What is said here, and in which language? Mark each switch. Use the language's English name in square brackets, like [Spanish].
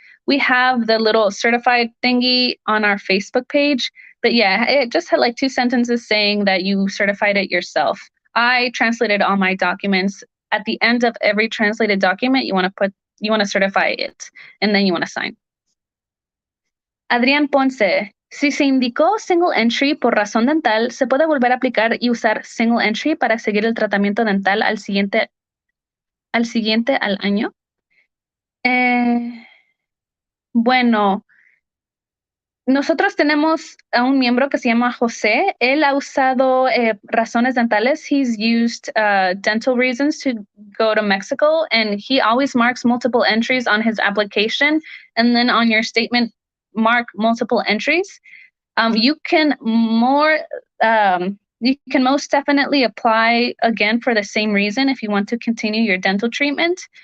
[English] We have the little certified thingy on our Facebook page, but yeah, it just had like 2 sentences saying that you certified it yourself. I translated all my documents. At the end of every translated document, you want to certify it, and then you want to sign. [Spanish] Adrián Ponce, si se indicó single entry por razón dental, ¿se puede volver a aplicar y usar single entry para seguir el tratamiento dental al año? Eh, bueno, nosotros tenemos a un miembro que se llama José. Él ha usado razones dentales. [English] He's used dental reasons to go to Mexico, and he always marks multiple entries on his application, and then on your statement, mark multiple entries. You can most definitely apply again for the same reason if you want to continue your dental treatment.